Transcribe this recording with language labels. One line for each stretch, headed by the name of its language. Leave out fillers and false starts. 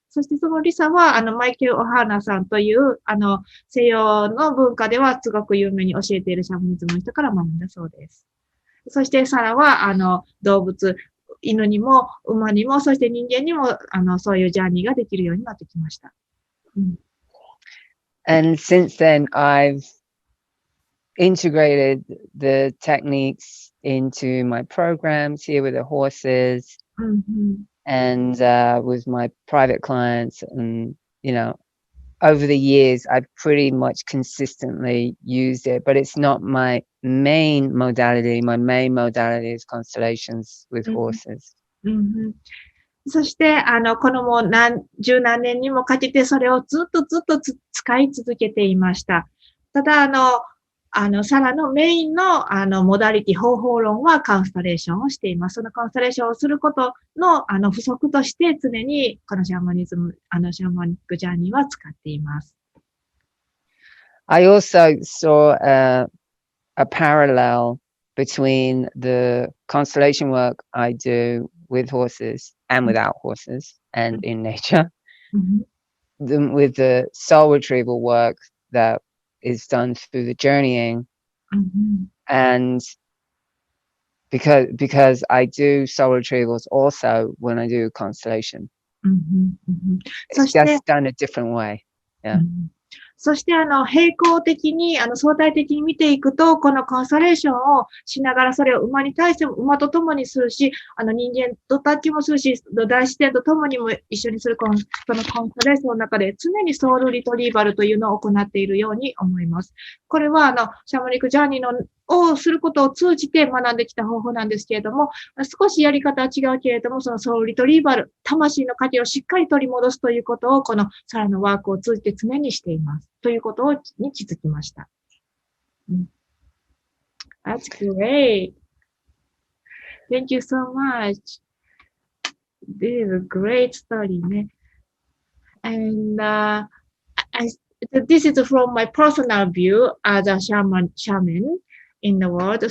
Japanese: そしてそのリサは、マイケル・オハーナさんという、西洋の文化ではすごく有名に教えているシャムニズムの人から学んだそうです。そしてサラは、動物、犬にも馬にも、そして人間にも、そういうジャーニーができるようになってきました。
English: And since then, I've integrated the techniques into my programs here with the horses and with my private clients. And, you know, over the years, I've pretty much consistently used it, but it's not my main modality. My main modality is constellations with horses.
Japanese: そして、このもう十何年にもかけてそれをずっと使い続けていました。ただ、サラのメインの、モダリティ、方法論はカンスタレーションをしています。そのカンスタレーションをすることの、不足として常にこのシャーマニズム、シャーマニックジャーニーは使っています。
English: I also saw a parallel between the constellation work I do with horses and without horses and in nature, with the soul retrieval work that is done through the journeying. And because I do soul retrievals also when I do constellation. It's just done a different way. Yeah.
Japanese: そして、並行的に、相対的に見ていくと、このコンスタレーションをしながら、それを馬に対しても、馬と共にするし、人間とタッチもするし、大自然と共にも一緒にするそのコンスタレーションの中で、常にソウルリトリーバルというのを行っているように思います。これは、シャマニックジャーニーをすることを通じて学んできた方法なんですけれども、少しやり方は違うけれども、そのソウルリトリーバル、魂の糧をしっかり取り戻すということを、このサラのワークを通じて常にしています。ということに気づきました。
English: That's great. Thank you so much. this is a great story, ne? And this is from my personal view as a shaman in the world.